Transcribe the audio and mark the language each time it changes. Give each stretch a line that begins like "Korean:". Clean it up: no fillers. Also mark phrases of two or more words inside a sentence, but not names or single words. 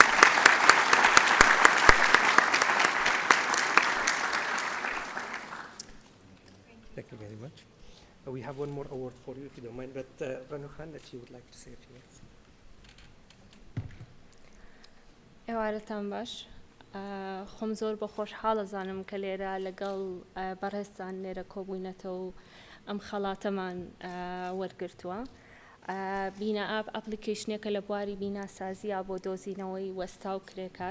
English: Thank you very much. We have one more award for you, if you don't mind, but Ranu Khan, that you would like to say a few words.
Central Kurdish: ئێوارەتان باش. خۆم زۆر بە خۆشحاڵە زانم کە لێرە لەگەڵ بەڕێزان لێرە کۆبووینەتەوە و ئەم خەڵاتەمان وەرگرتووە. بینا ئاپ ئەپلیکیشنێکە لە بواری بیناسازیە بۆ دۆزینەوەی وەستا و کرێکار.